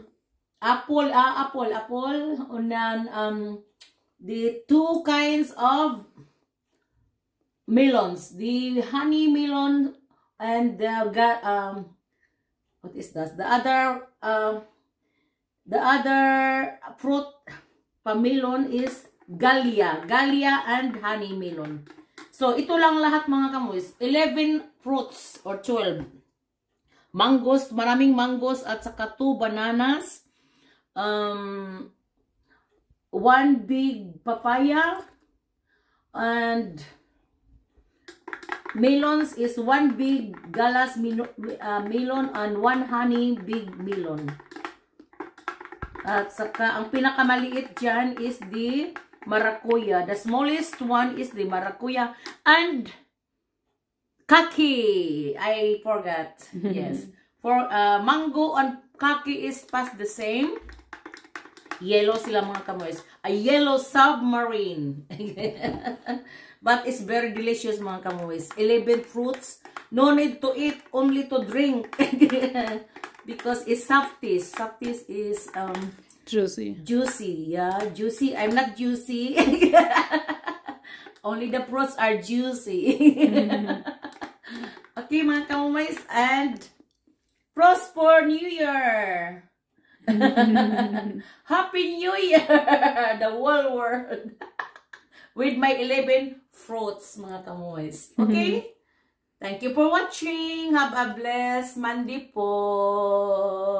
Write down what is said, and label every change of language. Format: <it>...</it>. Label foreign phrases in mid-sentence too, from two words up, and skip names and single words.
<en>apple, and then the 2 kinds of melons, the honey melon and the what is that? The other fruit pamelon is Galia and honey melon. So,</en> <tl>ito lang lahat mga kamoys.</tl> <en>11 fruits or 12. Mangoes, maraming mangoes</en> <tl>at saka</tl> <en>2 bananas. 1 big papaya. And melons is 1 big galas melon and 1 honey big melon.</en> <tl>At saka, ang pinakamaliit dyan</tl> <en>is the maracuya. The smallest one is the maracuya and kaki. I forgot. Yes. For mango and kaki is past the same.</en> <tl>Yellow sila mga kamoys.</tl> <en>A yellow submarine. But it's very delicious</en> <tl>mga kamoys.</tl> <en>11 fruits. No need to eat, only to drink. Because it's softies. Softies is Juicy. juicy. Yeah, juicy. I'm not juicy. Only the fruits are juicy.</en> <tl>Okay mga kamoys,</tl> <en>and prosper New Year. Happy New Year, the whole world. With my 11 fruits,</en> <tl>mga kamoys.</tl> <en>Okay? Thank you for watching. Have a blessed Monday po.</en>